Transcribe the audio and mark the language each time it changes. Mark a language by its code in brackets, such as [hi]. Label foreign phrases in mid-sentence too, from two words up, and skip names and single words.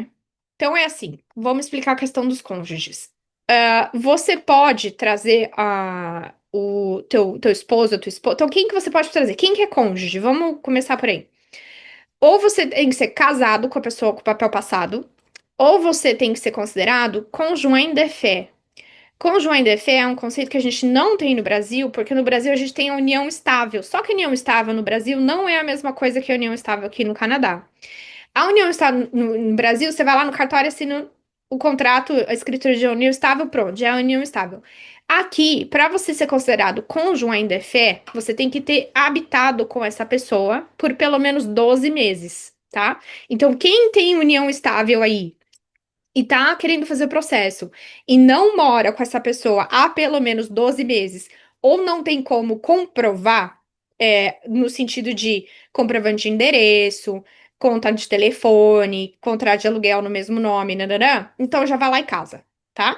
[pt] Então é assim, vamos explicar a questão dos cônjuges. Você pode trazer o teu esposo, a tua esposa. Então, quem que você pode trazer? Quem que é cônjuge? Vamos começar por aí. Ou você tem que ser casado com a pessoa com o papel passado, ou você tem que ser considerado [fr] conjoint de fait. Conjoint de fait [pt] é um conceito que a gente não tem no Brasil, porque no Brasil a gente tem a união estável. Só que a união estável no Brasil não é a mesma coisa que a união estável aqui no Canadá. A união estável no Brasil, você vai lá no cartório, assina o contrato, a escritura de união estável, pronto, já é a união estável. Aqui, para você ser considerado [fr] conjoint de fait, [pt] você tem que ter habitado com essa pessoa por pelo menos 12 meses, tá? Então, quem tem união estável aí e tá querendo fazer o processo e não mora com essa pessoa há pelo menos 12 meses, ou não tem como comprovar, no sentido de comprovante de endereço, conta de telefone, contrato de aluguel no mesmo nome, nananã, então já vai lá em casa, tá?